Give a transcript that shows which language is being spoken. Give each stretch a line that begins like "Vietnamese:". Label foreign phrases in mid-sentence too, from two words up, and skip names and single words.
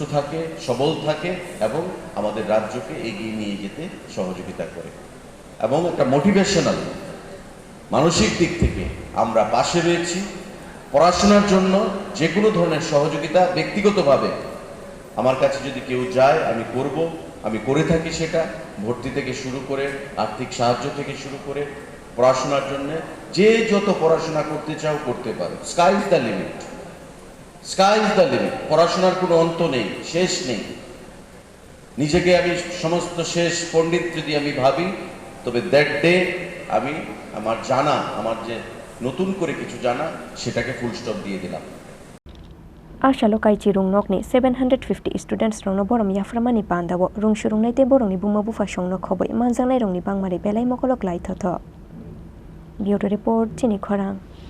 Bangla: থাকে সবল থাকে এবং আমাদের রাজ্যকে এগিয়ে নিয়ে যেতে সহযোগিতা করে এবং একটা মোটিভেশনাল মানসিক দিক থেকে আমরা পাশে রয়েছি পড়াশোনার জন্য যে কোনো ধরনের সহযোগিতা ব্যক্তিগতভাবে আমার কাছে যদি কেউ যায় আমি করব আমি করে থাকি সেটা ভর্তি থেকে শুরু করে আর্থিক সাহায্য থেকে শুরু করে পড়াশোনার জন্য যে যত পড়াশোনা করতে চাও করতে পারো
English: sky is the limit
Bangla: পড়াশোনার কোনো অন্ত নেই শেষ নেই নিজেকে আমি সমস্ত শেষ পণ্ডিত যদি আমি ভাবি তবে
English: that day
Bangla: আমি আমার যে নতুন করে কিছু জানা সেটাকে
English: full stop
Bangla: দিয়ে দিলাম
Kok Borok: Ashalo Kaiji Rwngnokni 750 students Rokno Borom Yapharmani Pandhawo Rungshurungnai te Borongni Buma Bufa Shongno Khoboi Manjangnai Rongni Bangmari Belai Mokolok Lai Thotho Bureau Report Chini Khorang